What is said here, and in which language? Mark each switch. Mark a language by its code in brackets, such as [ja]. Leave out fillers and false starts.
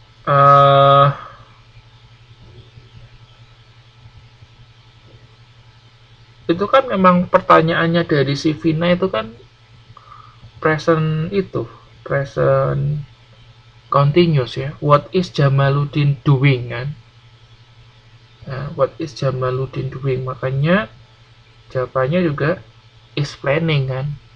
[id] Uh, itu kan memang pertanyaannya dari si Vina itu kan present itu, present continuous ya. [en] What is Jamaluddin doing kan? Nah, what is Jamaluddin doing? [id] Makanya jawabannya juga [en] is planning [id] kan.